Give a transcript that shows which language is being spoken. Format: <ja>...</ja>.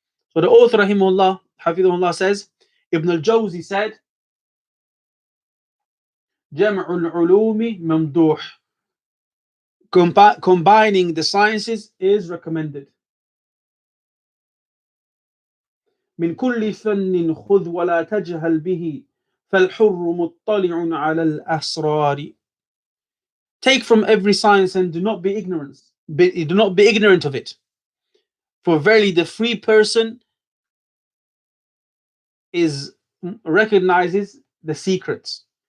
<en>So the author, rahimahullah, hafidhullah, says, Ibn al-Jawzi said,</en> <ar>Jam'ul ulumi mamduh.</ar> <en>Combining the sciences is recommended.</en> <ar>من كل فن خذ ولا تجهل به فالحر مطلع على الأسرار.</ar> <en>Take from every science and do not be ignorant of it. For verily the free person recognizes the secrets.</en>